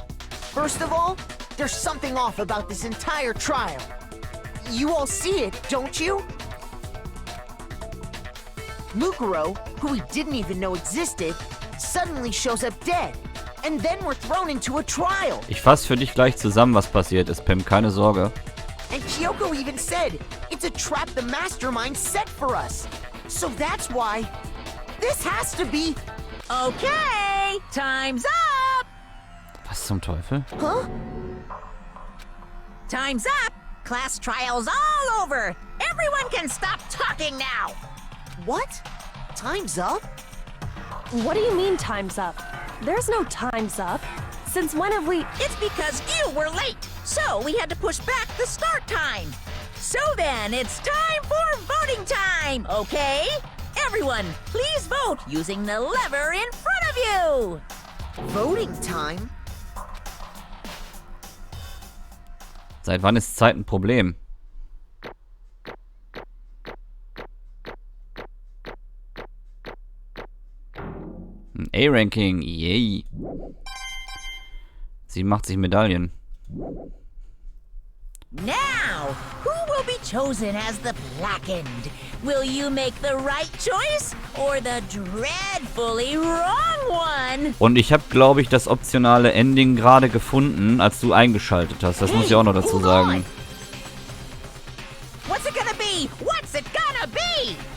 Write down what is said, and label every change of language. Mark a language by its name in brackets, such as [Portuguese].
[English] First of all, there's something off about this entire trial. You all see it, don't you? Mukuro, who we didn't even know existed, suddenly shows up dead. And then we're thrown into a trial. [German] Ich fass für dich gleich zusammen, was passiert ist, Pim. Keine Sorge. [English] And Kyoko even said, it's a trap the mastermind set for us. So that's why this has to be... Okay, time's up! [German] Was zum Teufel? Huh? [English] Time's up! Class trial's all over! Everyone can stop talking now! What? Time's up? What do you mean time's up? There's no time's up. Since when have we... It's because you were late, so we had to push back the start time. So then, it's time for voting time, okay? Everyone, please vote using the lever in front of you! Voting time? [German] Seit wann ist Zeit ein Problem? Ein A-Ranking, yay. Sie macht sich Medaillen. [English] Now, who will be chosen as the blackened? Will you make the right choice or the dreadfully wrong one? [German] Und ich habe, glaube ich, das optionale Ending gerade gefunden, als du eingeschaltet hast. Das muss ich auch noch dazu sagen. [English] What's it gonna be? What's it gonna be?